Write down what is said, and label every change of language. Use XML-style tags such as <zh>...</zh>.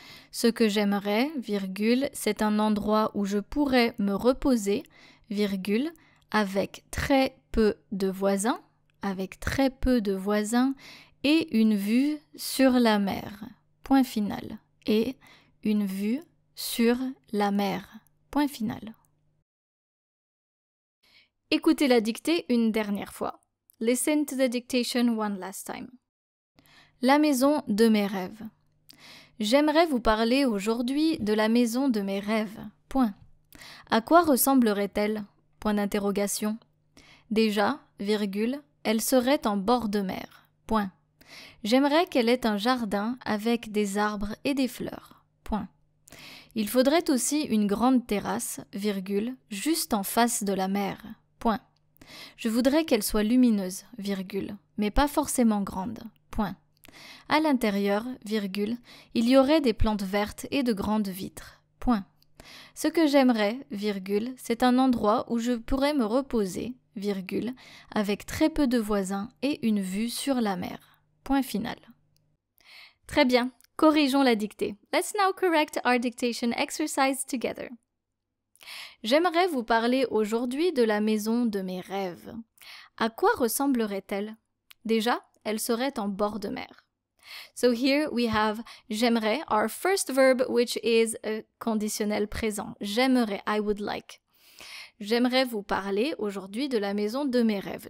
<fr>Ce que j'aimerais, virgule, c'est un endroit où je pourrais me reposer, virgule, avec très peu de voisins, et une vue sur la mer. Point final. Et une vue sur la mer. Point final. Écoutez la dictée une dernière fois.</fr> <en>Listen to the dictation one last time.</en> <fr>La maison de mes rêves. J'aimerais vous parler aujourd'hui de la maison de mes rêves. Point. À quoi ressemblerait-elle? Point d'interrogation. Déjà, virgule, elle serait en bord de mer. Point. J'aimerais qu'elle ait un jardin avec des arbres et des fleurs. Point. Il faudrait aussi une grande terrasse, virgule, juste en face de la mer. Point. Je voudrais qu'elle soit lumineuse, virgule, mais pas forcément grande. Point. À l'intérieur, virgule, il y aurait des plantes vertes et de grandes vitres. Point. Ce que j'aimerais, virgule, c'est un endroit où je pourrais me reposer, virgule, avec très peu de voisins et une vue sur la mer. Point final. Très bien, corrigeons la dictée.</fr> <en>Let's now correct our dictation exercise together.</en> <fr>J'aimerais vous parler aujourd'hui de la maison de mes rêves. À quoi ressemblerait-elle? Déjà, elle serait en bord de mer.</fr> <en>So here we have j'aimerais, our first verb, which is a conditionnel présent.</en> <fr>J'aimerais,</fr> <en>I would like.</en> <fr>J'aimerais vous parler aujourd'hui de la maison de mes rêves.</fr>